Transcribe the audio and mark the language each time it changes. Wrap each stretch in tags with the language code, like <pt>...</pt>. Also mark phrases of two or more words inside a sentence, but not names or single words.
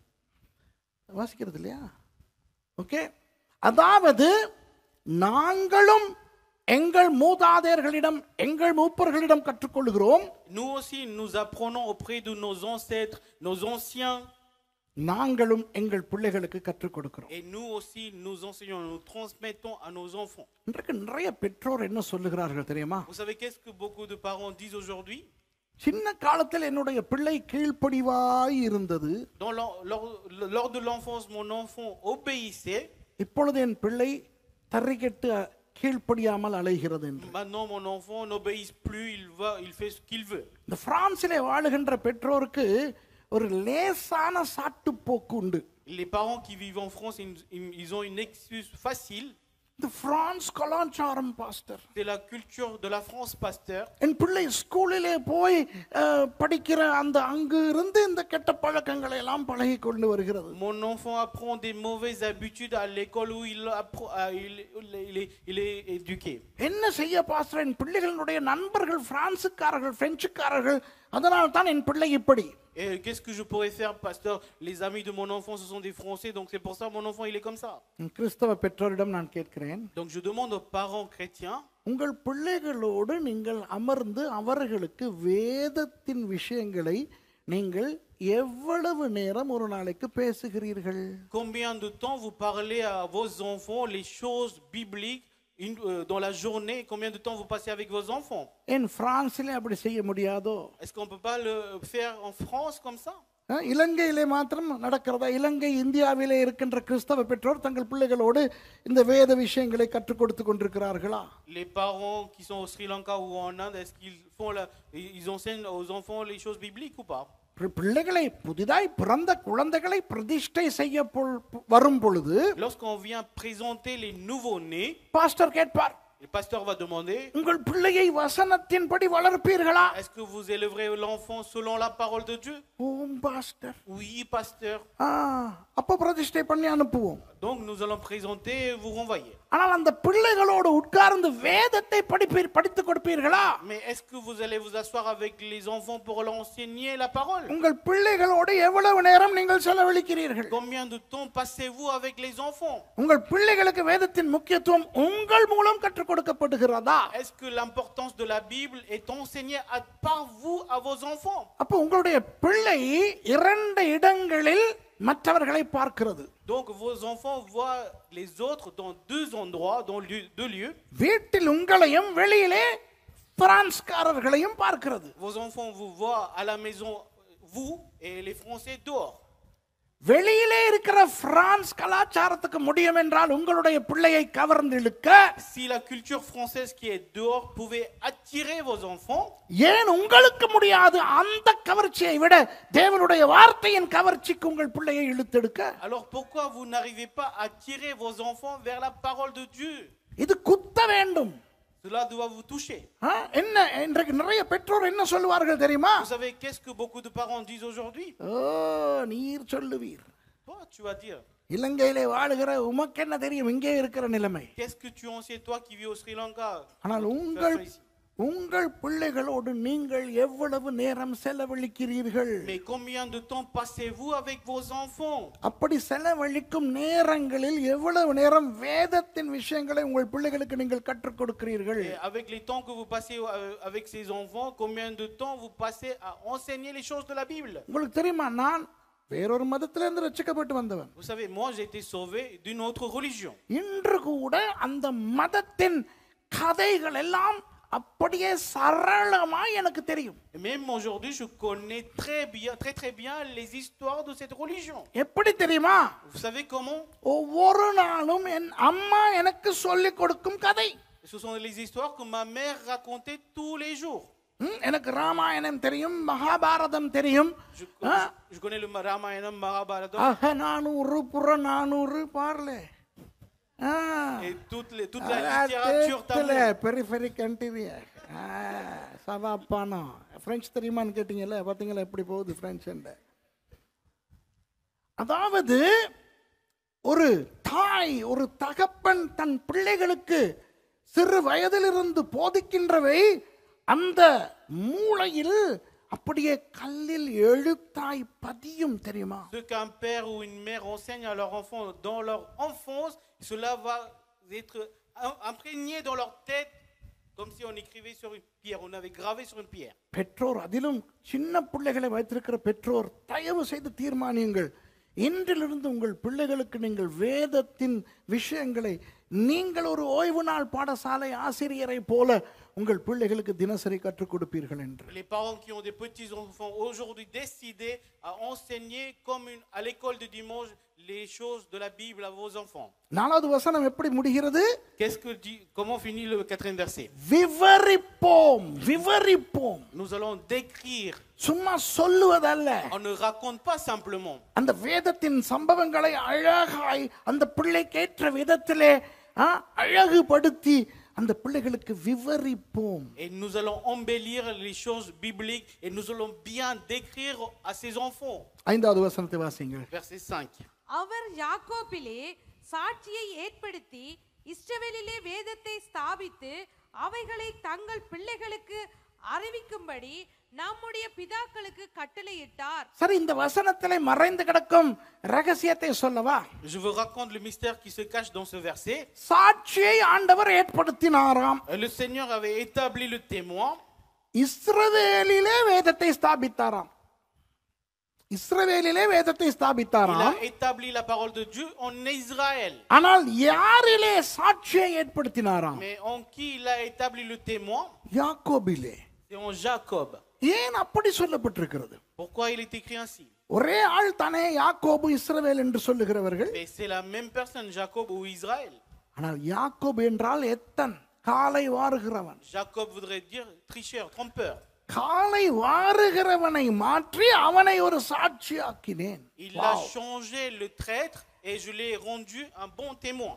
<ta>வாசிக்கிறது இல்லையா? ஓகே. அதாவது நாங்களும் எங்கள் மூதாதையர்களிடம், எங்கள் மூப்பர்களிடம் கற்றுக்கொள்கிறோம்.</ta> <fr>Nous aussi nous apprenons auprès de nos ancêtres, nos anciens.</fr> <ta>நாங்களும் எங்கள் பிள்ளைகளுக்கு கற்றுக் கொடுக்கிறோம்.</ta> <fr>Et nous aussi nous enseignons, nous transmettons à nos enfants.</fr> <ta>இன்றைக்கு நிறைய பெற்றோர் என்ன சொல்லுகிறார்கள் தெரியுமா?</ta> <fr>Vous savez qu'est-ce que beaucoup de parents disent aujourd'hui?</fr> <ta>சின்ன காலத்தில் என்னுடைய பிள்ளை கீழ்ப்படிவாய் இருந்தது,</ta> <fr>lors de l'enfance mon enfant obéissait.</fr> <ta>இப்பொழுது என் பிள்ளை தறிகெட்டு கீழ்ப்படியாமல் அலைகிறது என்று.</ta> <fr>Maintenant mon enfant n'obéit plus, il fait ce qu'il veut.</fr> <ta>இந்த பிரான்சிலே வாழுகின்ற பெற்றோருக்கு ஒரு லேசான சாட்டு போக்கு உண்டு.</ta> <fr>Les parents qui vivent en France, ils ont une excuse facile.</fr> <ta>இந்த பிரான்ஸ் கலாச்சாரம் பாஸ்டர்.</ta> <fr>C'est la culture de la France, pasteur.</fr> <ta>என் பிள்ளை ஸ்கூலிலே போய் படிக்கிற அந்த அங்கு இருந்து இந்த கெட்ட பழக்கங்களை எல்லாம் பழகி கொண்டு வருகிறது.</ta> <fr>Mon enfant apprend des mauvaises habitudes à l'école où il est éduqué.</fr> <ta>என்ன செய்ய பாஸ்டர்? என் பிள்ளைகளுடைய நண்பர்கள் பிரான்சுக்காரர்கள், பிரெஞ்சுக்காரர்கள், அதனால தான் என் பிள்ளை இப்படி.</ta> <fr>Et qu'est-ce que je pourrais faire, pasteur? Les amis de mon enfant, ce sont des Français, donc c'est pour ça mon enfant il est comme ça.</fr> <ta>கிறிஸ்தவ பெற்றோரிடம் நான் கேட்கிறேன்,</ta> <fr>Donc je demande aux parents chrétiens,</fr> <ta>உங்கள் பிள்ளைகளோடு நீங்கள் அமர்ந்து அவர்களுக்கு வேதத்தின் விஷயங்களை நீங்கள் எவ்வளவு நேரம் ஒரு நாளைக்கு பேசுகிறீர்கள்?</ta> <fr>combien de temps vous parlez à vos enfants les choses bibliques dans la journée? Combien de temps vous passez avec vos enfants?</fr> <ta>என் பிரான்சிலே அப்படி செய்ய முடியாதோ?</ta> <fr>Est-ce qu'on peut pas le faire en France comme ça?</fr> <ta>இலங்கையிலே மாத்திரம் நடக்கிறதா? இலங்கை இந்தியாவிலே இருக்கின்ற கிறிஸ்தவ பெற்றோர் தங்கள் பிள்ளைகளோடு இந்த வேத விஷயங்களை கற்றுக் கொடுத்து கொண்டிருக்கிறார்களா?</ta> <fr>Les parents qui sont au Sri Lanka ou en Inde, est-ce qu'ils ils enseignent aux enfants les choses bibliques ou pas?</fr> <ta>பிள்ளைகளை புதிதாய் பிறந்த குழந்தைகளை பிரதிஷ்டை செய்ய வரும் பொழுது</ta> <fr>Lorsqu'on vient présenter les nouveaux-nés,</fr> <ta>பாஸ்டர் கேட்பார்,</ta> <fr>le pasteur va demander,</fr> <ta>உங்கள் பிள்ளையை வசனத்தின்படி வளர்ப்பீர்களா?</ta> <fr>est-ce que vous élèverez l'enfant selon la parole de Dieu?</fr> <ta>ஓம் பாஸ்டர்.</ta> <fr>Oui, pasteur.</fr> <ta>அப்ப பிரதிஷ்டை பண்ணி அனுப்புவோம்.</ta> <fr>Donc nous allons présenter et vous renvoyer.</fr> <ta>ஆனால் அந்த பிள்ளைகளோடு உட்கார்ந்து வேதத்தை படித்துக் கொடுப்பீர்களா?</ta> <fr>Mais est-ce que vous allez vous asseoir avec les enfants pour leur enseigner la parole?</fr> <ta>உங்கள் பிள்ளைகளோடு எவ்வளவு நேரம் நீங்கள் செலவழிக்கிறீர்கள்?</ta> <fr>Combien de temps passez-vous avec les enfants?</fr> <ta>உங்கள் பிள்ளைகளுக்கு வேதத்தின் முக்கியத்துவம் உங்கள் மூலம் கற்றுக் கொடுக்கப்படுகிறதா?</ta> <fr>Est-ce que l'importance de la Bible est enseignée par vous à vos enfants?</fr> <ta>அப்ப உங்களுடைய பிள்ளை இரண்டு இடங்களில் மற்றவர்களை பார்க்கிறது.</ta> <fr>Donc vos enfants voient les autres dans deux endroits, dans deux lieux.</fr> <ta>வீட்டில் உங்களையும் வெளியிலே பிரான்ஸ்காரர்களையும் பார்க்கிறது.</ta> <fr>Vos enfants vous voient à la maison, vous et les Français dehors.</fr> <ta>வெளியிலே இருக்கிற பிரான்ஸ் கலாச்சாரத்துக்கு முடியும் என்றால் உங்களுடைய பிள்ளையை கவர்ந்து இழுக்க,</ta> <fr>Si la culture française qui est dehors pouvait attirer vos enfants,</fr> <ta>ஏன் உங்களுக்கு முடியாது? அந்த கவர்ச்சியை விட தேவனுடைய வார்த்தையின் கவர்ச்சிக்கு உங்கள் பிள்ளையை இழுத்தெடுக்க.</ta> <fr>alors pourquoi vous n'arrivez pas à attirer vos enfants vers la parole de Dieu?</fr> <ta>இது குத்த வேண்டும்.</ta> <fr>Cela doit vous toucher.</fr> <ta>என்ன இன்றைக்கு நிறைய பெற்றோர் என்ன சொல்வார்கள் தெரியுமா?</ta> <fr>Vous savez qu'est-ce que beaucoup de parents disent aujourd'hui?</fr> <ta>நீர் சொல்லுவீர்.</ta> <fr>Toi, tu vas dire.</fr> <ta>இலங்கையிலே வாழுகிற உமக்கு என்ன தெரியும் இங்கே இருக்கிற நிலைமை?</ta> <fr>Qu'est-ce que tu en sais, toi qui vis au Sri Lanka?</fr> <ta>ஆனால் உங்கள் பிள்ளைகளோடு நீங்கள் எவ்வளவு நேரம் செலவழிக்கிறீர்கள்?</ta> <fr>Mais combien de temps passez-vous avec vos enfants?</fr> <ta>அப்படி செலவழிக்கும் நேரங்களில் எவ்வளவு நேரம் வேதத்தின் விஷயங்களை உங்கள் பிள்ளைகளுக்கு நீங்கள் கற்றுக் கொடுக்கிறீர்கள்?</ta> <fr>Et avec les temps que vous passez avec ces enfants, combien de temps vous passez à enseigner les choses de la Bible?</fr> <ta>உங்களுக்கு தெரியுமா, நான் வேறொரு மதத்திலிருந்து ரட்சிக்கப்பட்டு வந்தவன்.</ta> <fr>Vous savez, moi j'ai été sauvé d'une autre religion.</fr> <ta>இன்று கூட அந்த மதத்தின் கதைகள் எல்லாம் அப்படியே சரளமா எனக்கு தெரியும்.</ta> <fr>Même aujourd'hui, je connais très bien les histoires de cette religion.</fr> <ta>எப்படி தெரியுமா?</ta> <fr>Vous savez comment?</fr> <ta>ஒவ்வொரு நாளும் என் அம்மா எனக்கு சொல்லிக் கொடுக்கும் கதை.</ta> <fr>Ce sont les histoires que ma mère racontait tous les jours.</fr> <ta>எனக்கு ராமாயணம் தெரியும், மகாபாரதம் தெரியும்.</ta> <fr>Je connais le Ramayana, Mahabharata. 400 பார்ல. Et toute la littérature tamoule. périphérique intérieur.</fr> <ta>சவாப்பானா பிரெஞ்சு தெரியுமான்னு கேட்டீங்கல்ல, பார்த்தீங்களா எப்படி போகுது பிரெஞ்சு? அதாவது ஒரு தாய், ஒரு தகப்பன் தன் பிள்ளைகளுக்கு சிறு வயதிலிருந்து போதிக்கின்றவை அந்த மூளையில் அப்படியே கல்லில் எழுத்தாய் பதியும், தெரியுமா?</ta> <fr>Ce qu'un père ou une mère enseigne à leurs enfants dans leur enfance, cela va être imprégné dans leur tête comme si on écrivait sur une pierre, on avait gravé sur une pierre.</fr> <ta>பெற்றோர், அதிலும் சின்ன பிள்ளைகளை வைத்திருக்கிற பெற்றோர், தயவு செய்து தீர்மானியுங்கள். இன்றிலிருந்து உங்கள் பிள்ளைகளுக்கு நீங்கள் வேதத்தின் விஷயங்களை நீங்கள் ஒரு ஓய்வு நாள் பாடசாலை ஆசிரியரை போல உங்கள் பிள்ளைகளுக்கு தினசரி கற்றுக் கொடுப்பீர்கள் என்று.</ta> <fr>Les parents qui ont des petits enfants aujourd'hui décidez à enseigner comme à l'école de dimanche les choses de la Bible à vos enfants.</fr> <ta>நாலாவது வசனம் எப்படி முடிகிறது?</ta> <fr>Qu'est-ce que dit, comment finit le 4e verset?</fr> <ta>விவரிப்போம்.</ta> <fr>Nous allons décrire.</fr> <ta>சும்மா சொல்லுவதல்ல.</ta> <fr>On ne raconte pas simplement.</fr> <ta>அந்த வேதத்தின் சம்பவங்களை அழகாய் அந்த பிள்ளைக்கேற்ற விதத்திலே அழகுபடுத்தி அந்த பிள்ளைகளுக்கு விவரிப்போம்.</ta> <fr>Et nous allons embellir les choses bibliques et nous allons bien décrire à ces enfants.</fr> <ta>5வது வசனத்தை வாசிங்கள்.</ta> <fr>Verset 5.</fr> <ta>அவர் யாக்கோபிலே சாட்சியை ஏற்படுத்தி இஸ்ரவேலிலே வேதத்தை ஸ்தாபித்து அவைகளை தங்கள் பிள்ளைகளுக்கு அறிவிக்கும்படி நம்முடைய பிதாக்களுக்கு கட்டளையிட்டார். சரி, இந்த வசனத்திலே மறைந்து கிடக்கும் ரகசியத்தை சொல்லவா?</ta> <fr>Je vous raconte le mystère qui se cache dans ce verset.</fr> <ta>சாட்சியை ஆண்டவர் ஏற்படுத்தினாராம்.</ta> <fr>Le Seigneur avait établi le témoin.</fr> <ta>இஸ்ரவேலிலே வேதத்தை ஸ்தாபித்தாராம். இஸ்ரவேலிலே வேதத்தை</ta> <fr>Il</fr> <ta>ஸ்தாபித்தாராம்.</ta> <fr>a établi la parole de Dieu en Israël.</fr> <ta>ஆனால் யாரிலே சாட்சியை ஏற்படுத்தினாராம்?</ta> <fr>Mais en qui il a établi le témoin?</fr> <ta>யாக்கோபிலே.</ta> <fr>C'est en Jacob.</fr> <ta>ஏன் அப்படி சொல்லப்பட்டிருக்கிறது?</ta> <fr>Pourquoi il est écrit ainsi?</fr> <ta>ஒரே ஆள் தானே யாக்கோபு இஸ்ரவேல் என்று சொல்லுகிறவர்கள்.</ta> <fr>Mais c'est la même personne, Jacob ou Israël.</fr> <ta>ஆனால் யாக்கோபு என்றால் எத்தன், காலை வாருகிறவன்.</ta> <fr>Jacob voudrait dire tricheur, trompeur.</fr> <ta>காலை வாருகிறவனை மாற்றி அவனை ஒரு சாட்சியாக்கினேன்.</ta> <fr>Il a changé le traître et je l'ai rendu un bon témoin.</fr>